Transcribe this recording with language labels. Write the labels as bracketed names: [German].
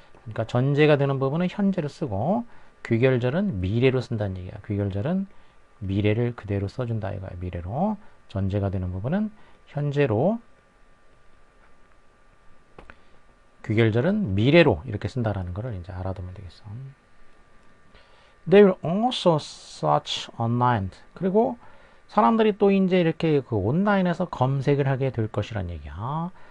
[Korean] 그러니까 전제가 되는 부분은 현재로 쓰고 귀결절은 미래로 쓴다는 얘기야. 귀결절은 미래를 그대로 써준다 이거야. 미래로. 전제가 되는 부분은 현재로, 귀결절은 미래로 이렇게 쓴다라는 것을 이제 알아두면 되겠어. [English] They will also search online. [Korean] 그리고 사람들이 또 이제 이렇게 그 온라인에서 검색을 하게 될 것이란 얘기야.